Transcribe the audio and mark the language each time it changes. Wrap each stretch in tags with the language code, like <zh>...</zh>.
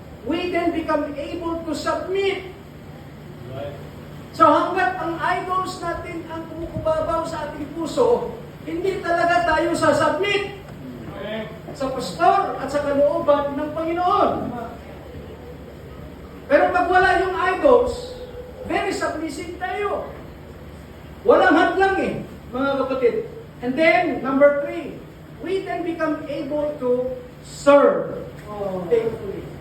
<en>We then become able to submit.</en> <tl>So hanggat ang idols natin ang kumukubabaw sa ating puso, hindi talaga tayo sasubmit sa pastor at sa kalooban ng Panginoon. Pero pag wala yung idols, very submissive tayo. Walang hadlang eh, mga kapatid.</tl> <en>And then, number 3, we then become able to serve faithfully.</en>